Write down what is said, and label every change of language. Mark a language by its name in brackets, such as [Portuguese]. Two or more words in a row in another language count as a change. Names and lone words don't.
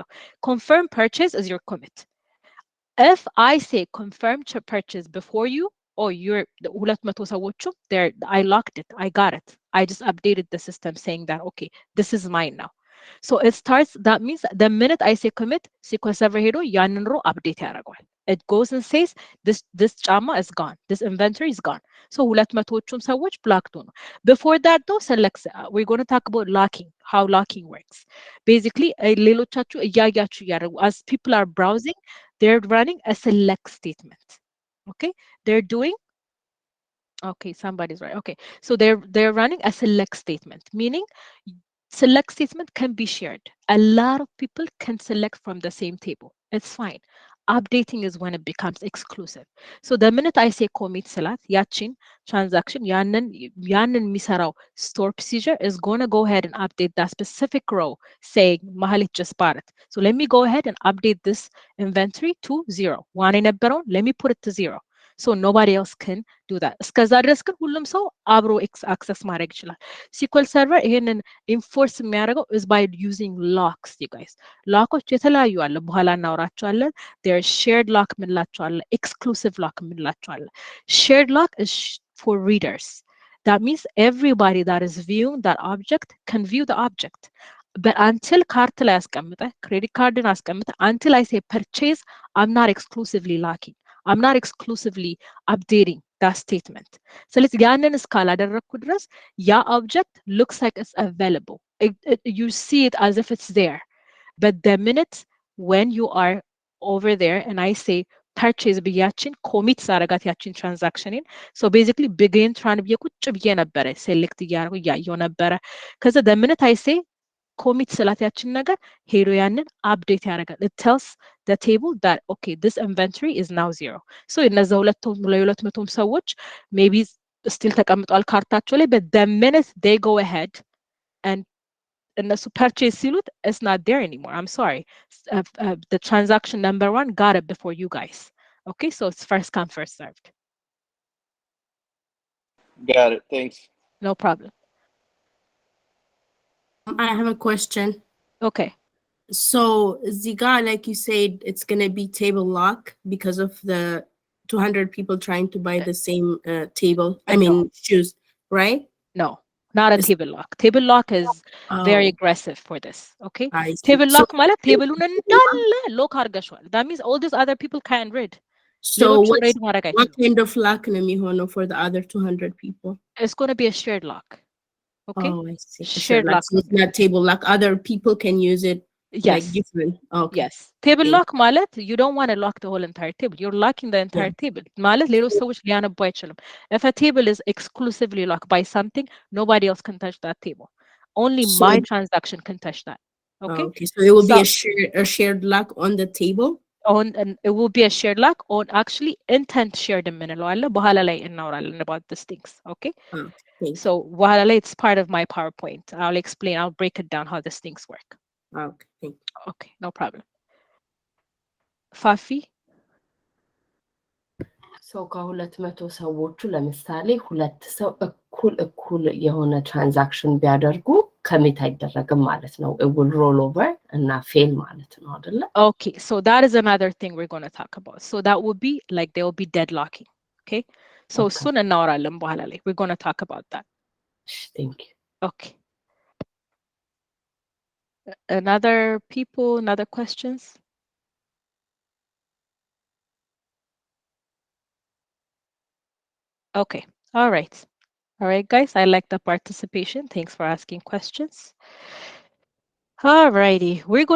[English] Confirm purchase is your commit. If I say confirm purchase before you, oh, you're the 200 ሰዎቹ there I locked it I got it I just updated the system saying that okay this is mine now so it starts that means the minute I say commit SQL server [Amharic] ሄዶ ያንን ሮ update ያደርጋል [English] it goes and says this ጫማ is gone this inventory is gone so [Amharic] 200ዎቹም ሰዎች blocked ሆኑ [English] before that though select we're going to talk about locking how locking works basically [Amharic] ሌሎቻችሁ እያያችሁ ያደርጉ [English] as people are browsing they're running a select statement okay they're doing okay somebody's right okay so they're running a select statement meaning select statement can be shared a lot of people can select from the same table it's fine updating is when it becomes exclusive so the minute I say commit [Amharic] ሳላት ያችን [English] transaction [Amharic] yaንን የሚሰራው [English] store procedure is going to go ahead and update that specific row saying mahalit just bought it so let me go ahead and update this inventory to 0 one የነበረውን let me put it to 0 so nobody else can do that [Amharic] እስከዛ ድረስ ግን ሁሉም ሰው አብሮ access ማድረግ ይችላል [English] SQL server [Amharic] ይሄንን enforce የሚያደርገው [English] is by using locks you guys [Amharic] lockዎች የተለያዩ አለ በኋላ እናወራቸዋለን [English] there is shared lock [Amharic] ምንላቸው አለ [English] exclusive lock [Amharic] ምንላቸው አለ [English] shared lock is for readers that means everybody that is viewing that object can view the object but until card [Amharic] ላይ አስቀምጠ [English] credit card አስቀምጠ until I say purchase I'm not exclusively locking I'm not exclusively updating that statement. So let's [Amharic] ያንን እስካላደረኩ ድረስ ያ [English] object looks like it's available. You see it as if it's there. But the minute when you are over there and I say purchase [Amharic] ብያችን commit ሳረጋት ያችን [English] transaction so basically begin trying to be [Amharic] ቁጭ ብዬ ነበረ select እያደረጉ እያየሁ ነበረ [English] ከዛ the minute I say commit [Amharic] ስላት ያችን ነገር ሄዶ ያንን [English] update ያደርጋል it tells the table that okay this inventory is now 0 so [Amharic] እነዛ 200 ሰዎች [English] maybe still [Amharic] ተቀምጧል ካርታቸው ላይ [English] but the minute they go ahead and [Amharic] እነሱ purchase ሲሉት [English] it's not there anymore I'm sorry the transaction number 1 got it before you guys okay so it's first come first served got it thanks no problem I have a question. okay So Ziga, like you said, it's gonna be table lock because of the 200 people trying to buy the same table. I mean shoes, right? No, not a table lock. Table lock is very aggressive for this. [Amharic] Okay, [English] table lock [Amharic] ማለት ቴብሉን እንዳለ ሎክ አድርገሽዋል. [English] That means all these other people can't read. So what kind of lock [Amharic] ነው የሚሆነው [English] for the other 200 people? It's going to be a shared lock. Okay. Oh, I see. Shared lock. So it's not table lock. Other people can use it. Yes. Like different. Okay. Yes. Table lock ማለት you don't want to lock the whole entire table. You're locking the entire table. [Amharic] ማለት ሌሎች ሰዎች ሊያነቡ አይችሉም. [English] If a table is exclusively locked by something, nobody else can touch that table. Only my transaction can touch that. Okay. Okay. So it will be a shared lock on the table. on, and it will be a shared lock on actually intent shared [Amharic] የምንለው አለ በኋላ ላይ እናወራለን [English] about these things. Okay, so [Amharic] በኋላ ላይ [English] it's part of my PowerPoint. I'll break it down how these things work. Okay, okay, no problem. Fafi? [Amharic] ሰው ከ200 ሰዎቹ ለምሳሌ ሁለት ሰው እኩል የሆነ ትራንዛክሽን ቢያደርጉ commit አይደረግም ማለት ነው [English] it will roll over [Amharic] እና fail ማለት ነው አይደለ [English] okay so that is another thing we're going to talk about so that would be like they will be deadlocking okay so soon [Amharic] እናወራለን በኋላ ላይ [English] we're going to talk about that thank you okay another questions okay all right guys I like the participation thanks for asking questions alrighty we're going